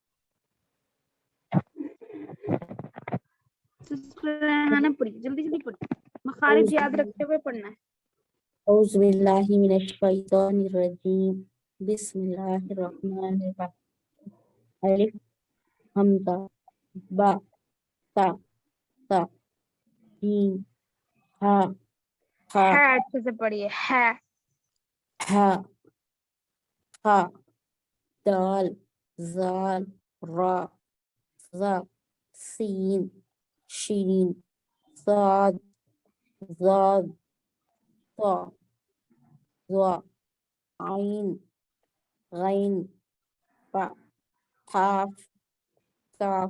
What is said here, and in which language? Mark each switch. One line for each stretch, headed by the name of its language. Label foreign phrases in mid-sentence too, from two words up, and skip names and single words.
Urdu: ریحانہ پڑھیے جلدی جلدی پڑھیے. مخارج یاد رکھتے ہوئے پڑھنا ہے.
Arabic: اعوذ باللہ من الشیطان الرجیم. بسم اللہ الرحمن الرحیم. الف حمزہ با تا تا جیم ہا خا
Urdu: ہے اچھے سے پڑھیے. ہے
Arabic: ہا خا دال زال را ذا سین شین صاد ضاد طا ضا عین غین فا قاف کاف